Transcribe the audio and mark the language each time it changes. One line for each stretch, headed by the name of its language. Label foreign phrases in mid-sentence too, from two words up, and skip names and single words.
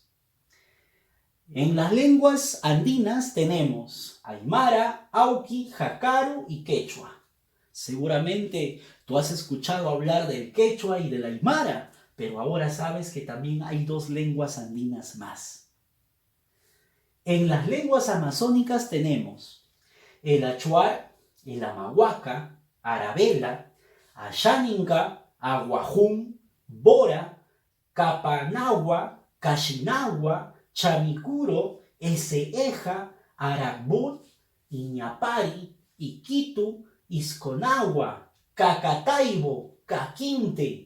Spanish: En las lenguas andinas tenemos Aymara, Auqui, Jacaro y Quechua. Seguramente tú has escuchado hablar del Quechua y del Aymara, pero ahora sabes que también hay 2 lenguas andinas más. En las lenguas amazónicas tenemos el Achuar, el Amahuaca, Arabela, Ayaninka, Aguajún, Bora, Capanagua, Cachinagua, Chamicuro, Eseeja, Arabut, Iñapari, Iquitu, Isconagua, Cacataibo, Caquinte,